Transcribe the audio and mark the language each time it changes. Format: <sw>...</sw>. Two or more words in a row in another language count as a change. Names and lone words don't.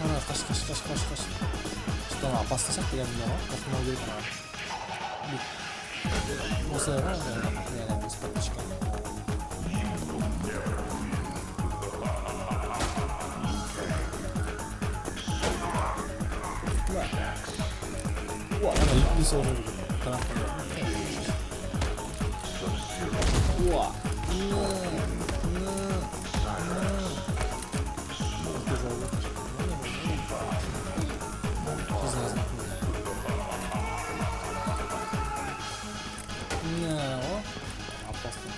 <kk>Каш.</kk> <ru>Что опасно</ru> <kk>сияқты кәдімгі ғой. Тоқтамау керек маған. Осылай ғой,</kk> <ru>не без подписчика.</ru> <kk>Уа, ана итті соғып жүр. Уа. Опасно.</kk>